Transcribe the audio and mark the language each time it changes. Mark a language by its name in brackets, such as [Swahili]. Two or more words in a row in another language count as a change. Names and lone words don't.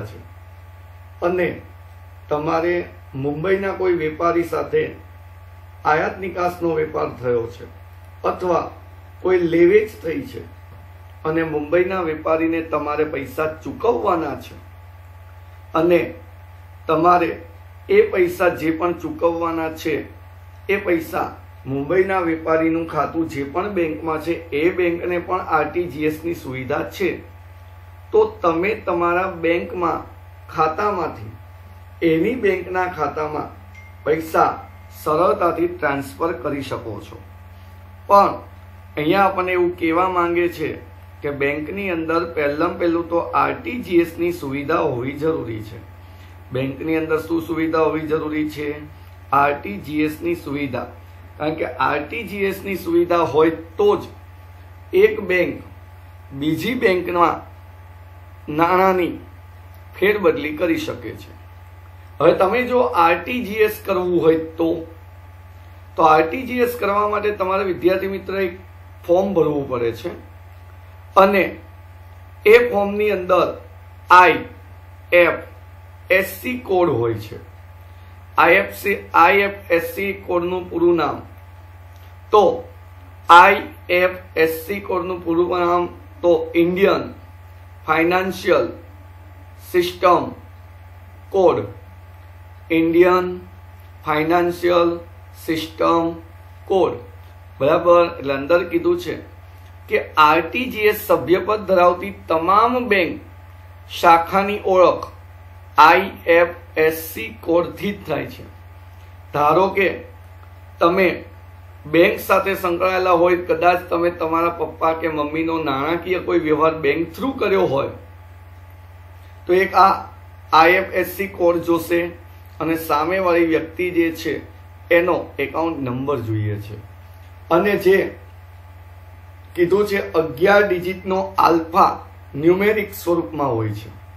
[Gujarati] છે અને તમારે મુંબઈના કોઈ વેપારી સાથે આયાત નિકાસનો વેપાર થયો છે અથવા કોઈ લેવેચ થઈ છે અને મુંબઈના વેપારીને તમારે પૈસા ચૂકવવાના છે અને તમારે એ પૈસા જે પણ ચૂકવવાના છે એ પૈસા મુંબઈના વેપારીનું ખાતું જે પણ બેંકમાં છે એ બેંકને પણ આરટીજીએસ ની સુવિધા છે। તો તમે તમારા બેંકમાં ખાતામાંથી એની બેંકના ખાતામાં પૈસા સરળતાથી ટ્રાંસફર કરી શકો છો। પણ અહીંયા આપણે એવું કહેવા માંગે છે કે બેંકની અંદર પહેલું તો આરટીજીએસ ની સુવિધા હોવી જરૂરી છે। બેંકની અંદર શું સુવિધા હોવી જરૂરી છે? આરટીજીએસ ની સુવિધા। કારણ કે આરટીજીએસ ની સુવિધા હોય તો જ એક બેંક બીજી બેંકમાં નાણાંની ફેરબદલી કરી શકે છે। હવે તમે જો આરટીજીએસ કરવું હોય તો આરટીજીએસ કરવા માટે તમારે વિદ્યાર્થી મિત્ર એક ફોર્મ ભરવું પડે છે અને એ ફોર્મની અંદર [English] IFSC code [Gujarati] હોય છે। આઈએફએસસી કોડનું પૂરું નામ તો આઈએફએસસી કોડનું પૂરું નામ તો [English] Indian Financial System Code. Indian Financial System Code बराबर। [Gujarati] એટલે અંદર કીધું છે કે આરટીજીએસ સભ્યપદ ધરાવતી તમામ બેંક શાખાની ઓળખ આઈએફએસસી કોડથી જ થાય છે। ધારો કે તમે બેંક સાથે સંકળાયેલા હોય, કદાચ તમે તમારા પપ્પા કે મમ્મીનો નાણાકીય કોઈ વ્યવહાર [English] bank through [Gujarati] કર્યો હોય તો એક આ [English] IFSC code [Gujarati] જોશે અને સામેવાળી વ્યક્તિ જે છે એનો [English] account number [Gujarati] જોઈએ છે અને જે કીધું છે 11 ડિજિટનો [English] alpha numeric [Gujarati] સ્વરૂપમાં હોય છે।